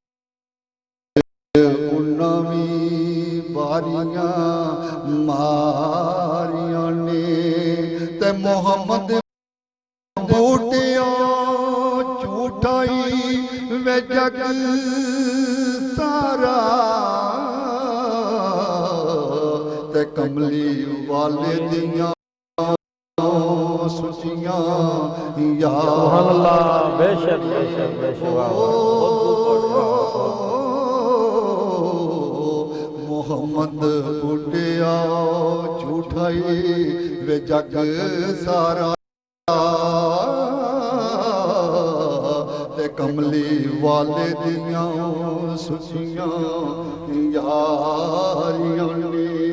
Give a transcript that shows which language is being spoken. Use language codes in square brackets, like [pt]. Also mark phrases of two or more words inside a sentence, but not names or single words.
[pa] ਉਹਨਾਂ ਵੀ ਬਾਰੀਆਂ ਮਾਰੀਆਂ ਨੇ ਤੇ ਮੁਹੰਮਦ ਬੂਟਿਆਂ ਝੂਠਾਈ ਵੇ ਜਗ ਸਾਰਾ ਤੇ ਕਮਲੀ ਵਾਲੇ ਦੀਆਂ ਸੁਚੀਆਂ ਯਾਰ [ar] سبحان اللہ [ur] بے شک بے شک بے شک واہ واہ [pa] ਮੁਹੰਮਦ ਬੁੱਢਿਆ ਝੂਠਾਈ ਵੇ ਜਗ ਸਾਰਾ ਤੇ ਕਮਲੀ ਵਾਲੇ ਦੀਆਂ ਸੁਚੀਆਂ ਯਾਰੀਆਂ ਨੇ